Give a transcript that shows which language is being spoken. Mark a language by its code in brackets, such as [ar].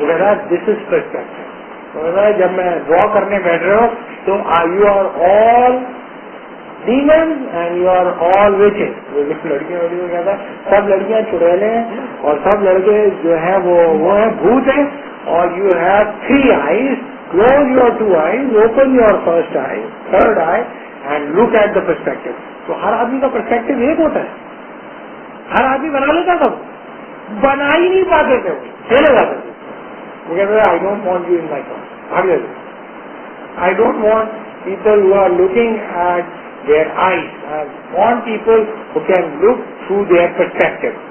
[ur] وہ کہہ رہا ہے [en] This is perspective. [ur] وہ کہہ رہا ہے جب میں ڈرا کرنے بیٹھ رہے ہو تو [en] You are all demons and you are all witches. [ur] لڑکیاں کو کہتا ہے سب لڑکیاں چڑیلے ہیں اور سب لڑکے جو ہیں وہ ہیں بھوت ہیں، اور [en] You have 3 eyes. Close your 2 eyes, open your first eye, third eye, and look at the perspective. [ur] تو ہر آدمی کا پرسپیکٹو ایک ہوتا ہے، ہر آدمی بنا لیتا تھا، بنا ہی نہیں پاتے تھے، چلے جاتے تھے. وہ کہتے ہیں [en] I don't want you in my class, [ur] بھاگ جاتے. [en] I don't want people who are looking at their eyes, I want people who can look through their perspective.